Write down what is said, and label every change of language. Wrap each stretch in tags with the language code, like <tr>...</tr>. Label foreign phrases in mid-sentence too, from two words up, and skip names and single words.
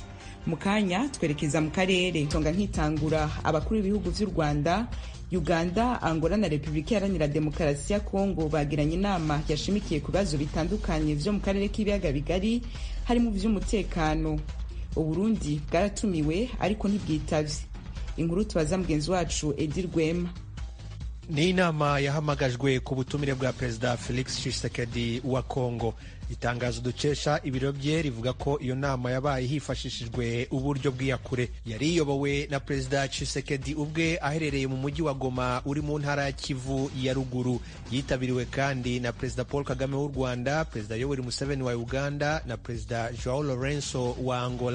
<rn>Mukanya twerekeza mu karere. Tonga nkitangura abakuru b'ibihugu vy'u Rwanda, Uganda, Angola na Republika Iharanira Demokarasi ya Kongo bagiranye inama yashimikiye ku bibazo bitandukanye vyo mu karere k'ibiyaga bigari harimo vy'umutekano. Uburundi bwaratumiwe ariko ntibwitavye. Inkuru tubaza mugenzi wacu Edi Rwema.</rn> <rw>Ni inama yahamagajwe ku butumire bwa Perezida Felix Tshisekedi wa Kongo. Itangazo dukesha ibiro bye rivuga ko iyo nama yabaye hifashishijwe uburyo bw'iyakure. Yari iyobowe na Perezida Tshisekedi ubwe aherereye mu mujyi wa Goma uri mu ntara ya Kivu ya ruguru. Yitabiriwe kandi na Perezida Paul Kagame w'u Rwanda, Perezida Yoweri Museveni wa Uganda na Perezida Joao Lourenço wa Angola.</rw>